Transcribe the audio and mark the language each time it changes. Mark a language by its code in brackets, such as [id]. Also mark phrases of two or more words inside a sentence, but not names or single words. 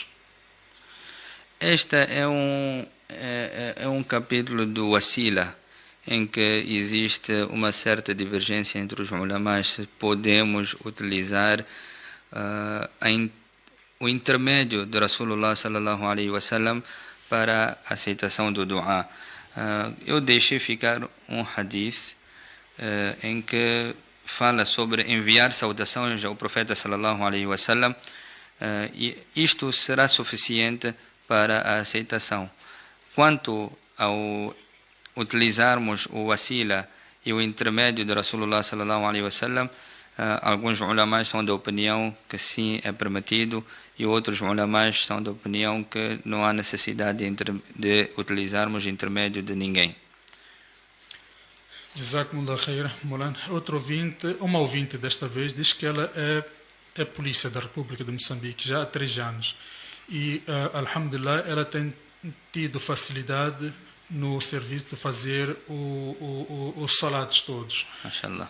[pt] Esta é um capítulo do Wasila, em que existe uma certa divergência entre os ulamás se podemos utilizar o intermédio de [ar] رسول الله صلى الله عليه وسلم [pt] para a aceitação do du'a. Eu deixei ficar um hadith em que fala sobre enviar saudações ao profeta [ar] صلى الله عليه وسلم, [pt] e isto será suficiente para a aceitação. Quanto ao utilizarmos o wasila e o intermédio de [ar] رسول الله صلى الله عليه وسلم, [pt] alguns ulamás são da opinião que sim, é permitido, e outros ulamás são da opinião que não há necessidade de utilizarmos intermédio de ninguém. [ar] جزاكم الله خير، مولانا. [pt] Uma ouvinte desta vez diz que ela é polícia da República de Moçambique já há 3 anos e, alhamdulillah, ela tem tido facilidade no serviço de fazer os salatos todos. Mashallah.